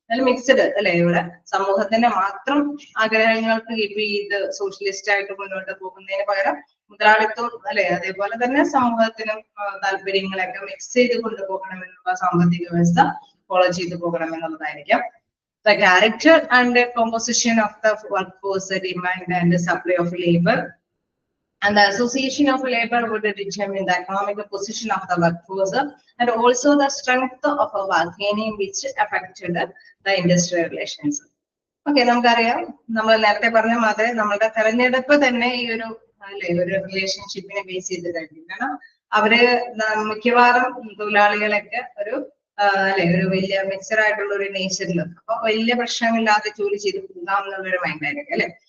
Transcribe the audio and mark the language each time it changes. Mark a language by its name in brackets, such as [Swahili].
[Malayalam] Mixed അല്ലെ, ഇവിടെ സമൂഹത്തിന്റെ മാത്രം ആഗ്രഹങ്ങൾക്ക് കീപ്പ് ചെയ്ത് സോഷ്യലിസ്റ്റ് ആയിട്ട് മുന്നോട്ട് പോകുന്നതിന് പകരം മുതലാളിത്തം അല്ലെ, അതേപോലെ തന്നെ സമൂഹത്തിനും താല്പര്യങ്ങളൊക്കെ മിക്സ് ചെയ്ത് കൊണ്ടുപോകണമെന്നുള്ള സാമ്പത്തിക വ്യവസ്ഥ ഫോളോ ചെയ്ത് പോകണമെന്നുള്ളതായിരിക്കാം. [English] The character and the composition of the workforce, the demand and the supply of labor, and the association of labor would determine the economic position of the workforce and also the strength of a bargaining which affected the industrial relations. [Malayalam] Okay, നമുക്കറിയാം, നമ്മൾ നേരത്തെ പറഞ്ഞ മാതിരി നമ്മളുടെ തെരഞ്ഞെടുപ്പ് തന്നെ ഈ ഒരു അല്ലെ ഒരു റിലേഷൻഷിപ്പിനെ ബേസ് ചെയ്തിട്ടായിരിക്കും. കാരണം അവര് മിക്കവാറും തൊഴിലാളികളൊക്കെ ഒരു അല്ലെ ഒരു വലിയ മിക്സഡ് ആയിട്ടുള്ള ഒരു നേച്ചറിൽ, അപ്പൊ വലിയ പ്രശ്നമില്ലാതെ ജോലി ചെയ്ത് പോകാം എന്നുള്ളൊരു മൈൻഡ് ആയിരിക്കും അല്ലെ.